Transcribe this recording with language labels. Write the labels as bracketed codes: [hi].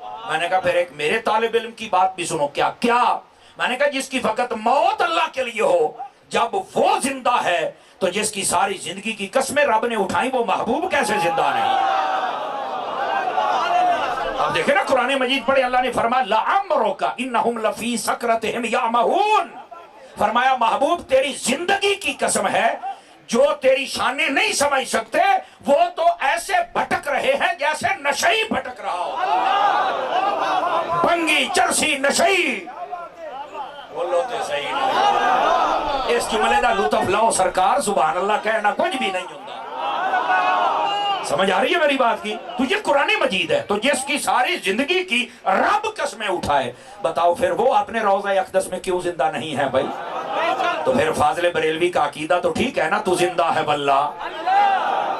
[ur] میں نے کہا پھر ایک میرے طالب علم کی بات بھی سنو. کیا میں نے کہا جس کی فقط موت اللہ کے لیے ہو، جب وہ زندہ ہے تو جس کی ساری زندگی کی قسمیں رب نے اٹھائیں وہ محبوب کیسے زندہ نہیں؟ اب دیکھیں نا قرآن مجید پڑھے، اللہ نے فرمایا [ar] لَعَمْرُكَ إِنَّهُمْ لَفِي سَكْرَتِهِمْ يَعْمَهُونَ. [ur] فرمایا محبوب تیری زندگی کی قسم ہے، جو تیری شانیں نہیں سمجھ سکتے وہ تو ایسے بھٹک رہے ہیں جیسے نشئی بھٹک رہا ہو. [pa] بنگی چرسی نشئی بولو تے صحیح نہیں. اس جملے دا لطف لاؤ سرکار، [ur] سبحان اللہ کہنا کچھ بھی نہیں ہوتا. سمجھ آ رہی ہے میری بات کی؟ تو یہ قرآن مجید ہے. تو جس کی ساری زندگی کی رب قسمیں اٹھائے، بتاؤ پھر وہ اپنے روضہ اقدس میں کیوں زندہ نہیں ہے بھائی؟ تو پھر فاضل بریلوی کا عقیدہ تو ٹھیک ہے نا، تو زندہ ہے واللہ.